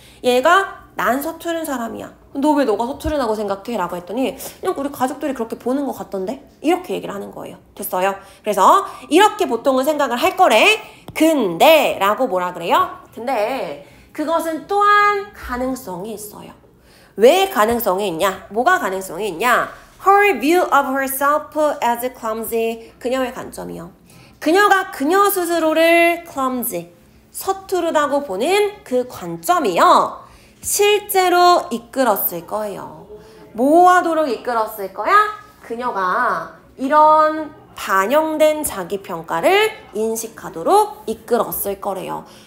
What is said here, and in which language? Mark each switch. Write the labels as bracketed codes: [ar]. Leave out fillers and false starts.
[ko] 얘가 난 서투른 사람이야. 너 왜 너가 서투르다고 생각해? 라고 했더니 그냥 우리 가족들이 그렇게 보는 것 같던데? 이렇게 얘기를 하는 거예요. 됐어요? 그래서 이렇게 보통은 생각을 할 거래. 근데 라고 뭐라 그래요? 근데 그것은 또한 가능성이 있어요. 왜 가능성이 있냐? 뭐가 가능성이 있냐? [en] Her view of herself as clumsy. [ko] 그녀의 관점이요. 그녀가 그녀 스스로를 clumsy, 서투르다고 보는 그 관점이요. 실제로 이끌었을 거예요. 뭐 하도록 이끌었을 거야? 그녀가 이런 반영된 자기평가를 인식하도록 이끌었을 거래요.